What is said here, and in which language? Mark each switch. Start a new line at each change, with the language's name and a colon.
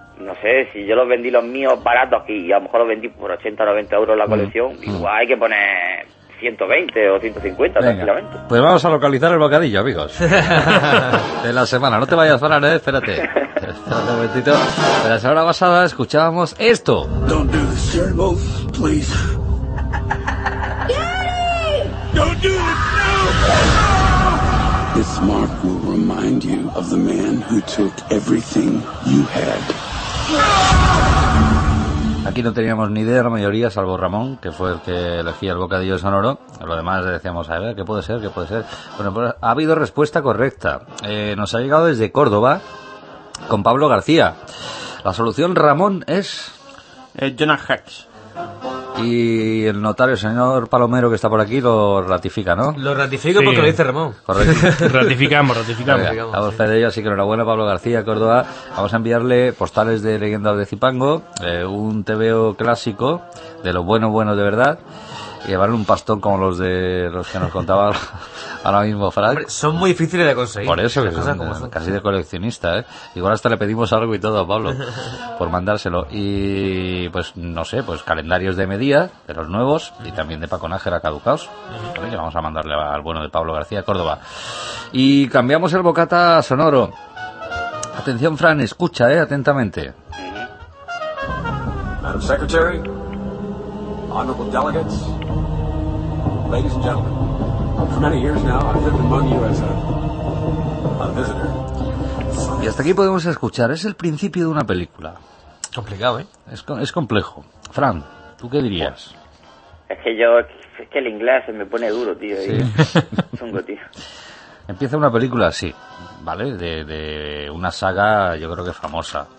Spanish: No sé, si yo los vendí los míos baratos aquí y a lo mejor los vendí por 80 o 90 euros la colección, igual hay que poner 120 o 150. Venga, tranquilamente. Pues vamos a localizar el bocadillo, amigos. De la semana. No te vayas a parar, ¿eh? Espérate. Espérate un momentito. La semana pasada escuchábamos esto.
English: Don't do this, Germans, please. Don't do this, no. This mark will remind you of the man who took everything you had.
Spanish: Aquí no teníamos ni idea la mayoría, salvo Ramón, que fue el que elegía el bocadillo sonoro. Lo demás decíamos, a ver, ¿qué puede ser? Bueno, pues ha habido respuesta correcta. Nos ha llegado desde Córdoba, con Pablo García. La solución, Ramón, es... Jonah Hex. Y el notario, el señor Palomero, que está por aquí, lo ratifica, ¿no? Lo ratifico, sí, porque lo dice Ramón. Correcto. ratificamos. Venga, damos fe de ello, así que enhorabuena, Pablo García, Córdoba. Vamos a enviarle postales de Leyendas de Cipango, un TVO clásico, de lo bueno, bueno, de verdad. Y llevarle un pastón como los de los que nos contaba ahora mismo Frank. Hombre, son muy difíciles de conseguir. Por eso, que son casi de coleccionista, ¿eh? Igual hasta le pedimos algo y todo a Pablo por mandárselo. Y pues, no sé, pues calendarios de Medía, de los nuevos, y también de Paco Nájera, caducaos. Que vamos a mandarle al bueno de Pablo García, Córdoba. Y cambiamos el bocata sonoro. Atención, Fran, escucha, ¿eh? Atentamente.
English: Madam Secretary, honorable delegates, ladies and gentlemen, for many years now I've lived among you as a visitor.
Spanish: Y hasta aquí podemos escuchar, es el principio de una película. Complicado, ¿eh? Es complejo. Fran, ¿tú qué dirías? Es que el inglés se me pone duro, tío. Sí. Chungo, tío. Empieza una película así, ¿vale? De una saga, yo creo que famosa.